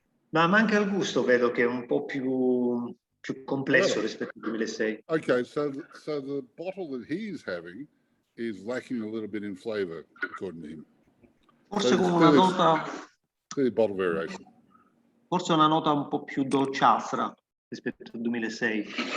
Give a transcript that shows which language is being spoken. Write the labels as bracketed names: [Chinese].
[Italian] Ma anche al gusto vedo che è un po' più complesso rispetto al 2006. [English] Okay, so the bottle that he's having is lacking a little bit in flavor, according to him. [Italian] Forse con una nota... [English] Clearly bottle variation. [Italian] Forse una nota un po' più dolciastra rispetto al 2006.